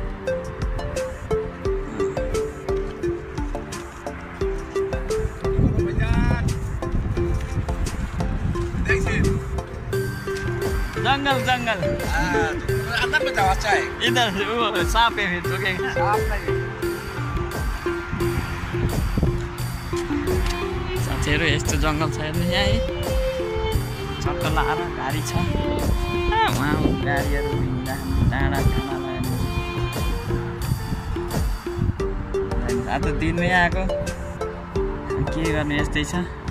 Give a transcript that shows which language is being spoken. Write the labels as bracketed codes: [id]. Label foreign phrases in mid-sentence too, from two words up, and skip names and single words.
[hi] जंगल अंदर में जाओ, अच्छा है। इधर वो सांप है, फिर रुकेगा। [ne] साथीहरू यस्तो जंगल छ हेर्नु। यहाँ छक्क लाएर गाडी छ, उहाँ गाडीहरू हिँड्दाखेरि डाँडा आज त दिनमै आएको, के गर्नु, यस्तै छ।